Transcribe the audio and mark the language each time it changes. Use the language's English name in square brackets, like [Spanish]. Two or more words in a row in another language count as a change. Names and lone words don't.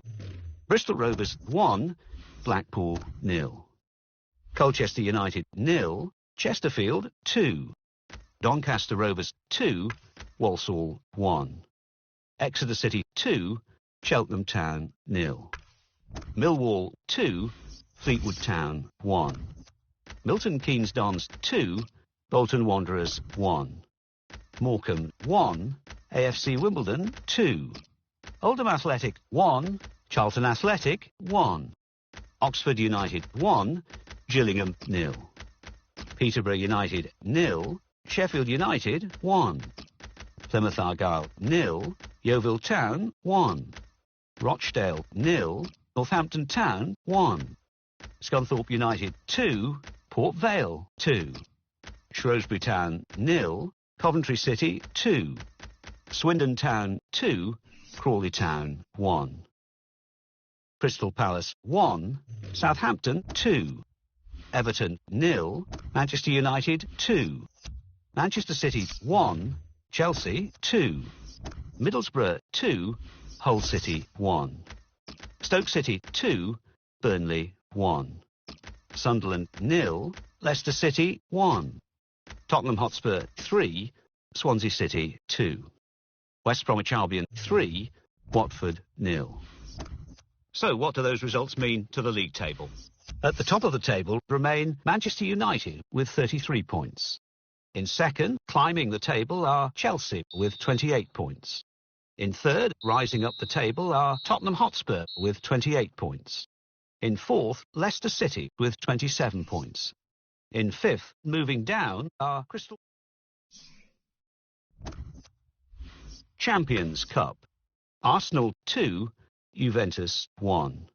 [English] Bristol Rovers 1, Blackpool 0. Colchester United 0, Chesterfield 2. Doncaster Rovers 2, Walsall 1. Exeter City 2, Cheltenham Town 0. Millwall 2, Fleetwood Town 1. Milton Keynes Dons 2, Bolton Wanderers 1. Morecambe 1, AFC Wimbledon 2. Oldham Athletic 1, Charlton Athletic 1. Oxford United 1, Gillingham 0. Peterborough United 0, Sheffield United 1. Plymouth Argyle 0, Yeovil Town 1. Rochdale 0, Northampton Town 1. Scunthorpe United 2, Port Vale 2. Shrewsbury Town 0, Coventry City 2. Swindon Town 2, Crawley Town 1. Crystal Palace 1, Southampton 2. Everton 0, Manchester United 2. Manchester City 1, Chelsea 2. Middlesbrough 2, Hull City 1. Stoke City 2, Burnley 1. Sunderland 0, Leicester City 1. Tottenham Hotspur 3, Swansea City 2. West Bromwich Albion 3, Watford 0. So what do those results mean to the league table? At the top of the table remain Manchester United with 33 points. In second, climbing the table, are Chelsea with 28 points. In third, rising up the table, are Tottenham Hotspur with 28 points. In fourth, Leicester City with 27 points. In fifth, moving down, are Crystal Champions Cup. Arsenal 2, Juventus 1.